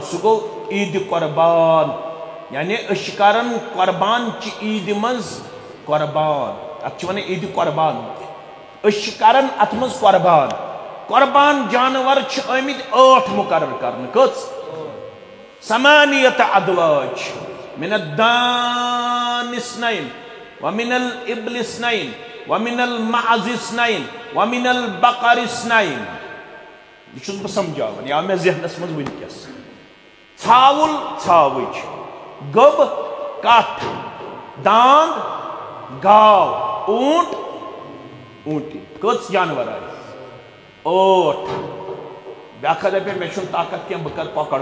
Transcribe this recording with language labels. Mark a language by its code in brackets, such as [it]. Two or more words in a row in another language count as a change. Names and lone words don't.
[ks] سُہ گوٚو عیٖدِ قۄربان یعنی أسۍ چھِ کران قۄربان چہِ عیٖدِ منٛز قۄربان اتھ چھِ ونان عیٖدِ قۄربان أسۍ چھِ کران اتھ منٛز قۄربان قۄربان جانور چھِ آمٕتۍ 8 مُقرر کرنہٕ کٔژ [ar] ثمانیة ادواج من الدان اثنين ومن الابل اثنين ومن المعز اثنين ومن البقر اثنين [ks] یہ چھُس بہٕ سمجھاوان یا مےٚ ذہنس منٛز وٕنکیٚس ژھاوُل ژھاوٕج گٔب کٹھ داند گاو اوٗنٹ اوٗنٹی کٔژ جانور آیہِ 8 بیٛاکھا دپہِ مےٚ چھُنہٕ طاقت کینٛہہ بہٕ کرٕ کۄکر